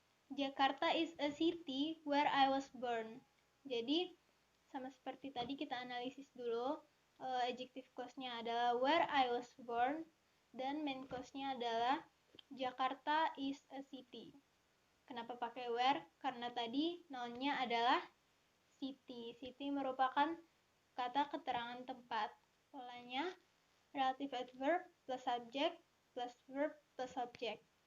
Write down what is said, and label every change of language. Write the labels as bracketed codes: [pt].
[en] Jakarta is a city where I was born. [id] Jadi, sama seperti tadi kita analisis dulu. Adjective clause-nya adalah [en] where I was born, [id] dan main clause-nya adalah [en] Jakarta is a city. [id] Kenapa pakai where? Karena tadi noun-nya adalah city. City merupakan kata keterangan tempat. Polanya relative adverb plus subject plus verb plus object.